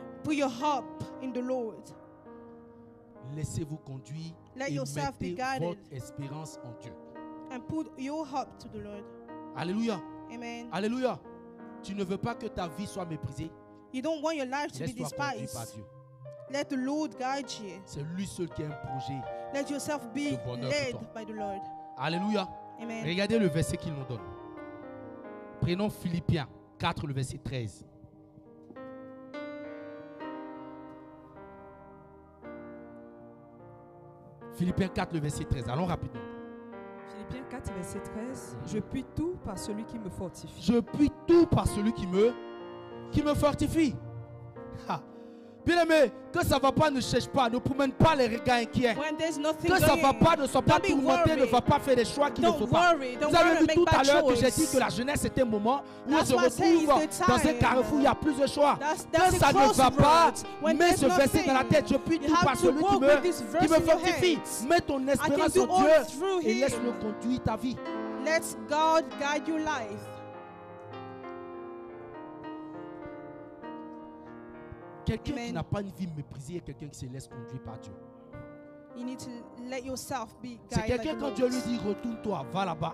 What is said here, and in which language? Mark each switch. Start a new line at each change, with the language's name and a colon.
English: Put your hope in the Lord.
French: Laissez-vous conduire et mettez votre espérance en Dieu.
English: And put your hope to the Lord.
French: Alléluia. Amen. Alléluia. Tu ne veux pas que ta vie soit méprisée.
English: You don't want your life to be despised.
French: Par Dieu.
English: Let the Lord guide you.
French: C'est lui seul qui a un projet.
English: Let yourself be led by the Lord.
French: Alléluia. Amen. Regardez le verset qu'il nous donne. Prenons Philippiens 4, le verset 13. Philippiens 4, le verset 13. Allons rapidement. Philippiens 4, verset 13. Je puis tout par celui qui me fortifie. Je puis tout par celui qui me fortifie. Bien aimé, que ça ne va pas, ne cherche pas, ne promène pas les regards inquiets. Que ça ne va pas, ne sois pas tourmenté, ne va pas faire des choix qu'il ne faut pas. Vous avez vu tout à l'heure que j'ai dit que la jeunesse était un moment où on se retrouve dans un carrefour, il y a plusieurs choix. Que ça ne va pas, mets ce verset dans la tête. Je puis tout par celui qui me fortifie. Mets ton espérance en Dieu et laisse-le conduire ta vie.
English: Let God guide your life.
French: Quelqu'un qui n'a pas une vie méprisée est quelqu'un qui se laisse conduire par Dieu.
English: You need to let yourself be guided.
French: C'est quelqu'un quand Dieu lui dit retourne-toi, va là-bas.